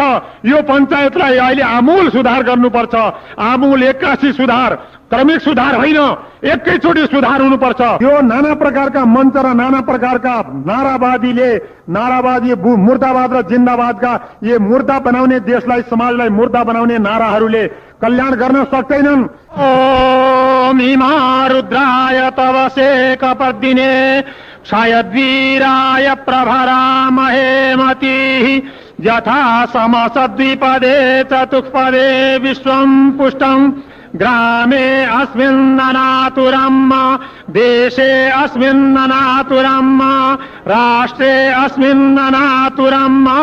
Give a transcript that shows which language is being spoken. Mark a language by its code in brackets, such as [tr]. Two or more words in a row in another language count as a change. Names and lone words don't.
[ne] यो पञ्चायतलाई अहिले आमूल सुधार गर्नुपर्छ। आमूल 81 सुधार, क्रमिक सुधार होइन, एकैचोटि सुधार हुनुपर्छ। यो नाना प्रकारका मञ्च र नाना प्रकारका नारावादी मुर्दाबाद र जिन्दाबादका ये मुर्दा बनाउने, देशलाई समाजलाई मुर्दा बनाउने नाराहरूले कल्याण गर्न सक्दैनन्। [sa] ओम हिमा रुद्राय तव शेखपर्दिने क्षयद्वीराय प्रभरामहे मतिः यथा समसद्विपदे चतुष्पदे विश्वं पुष्टम् ग्रामे अस्मिन्ननातुरम् देशे अस्मिन्ननातुरम् राष्ट्रे अस्मिन्ननातुरम्।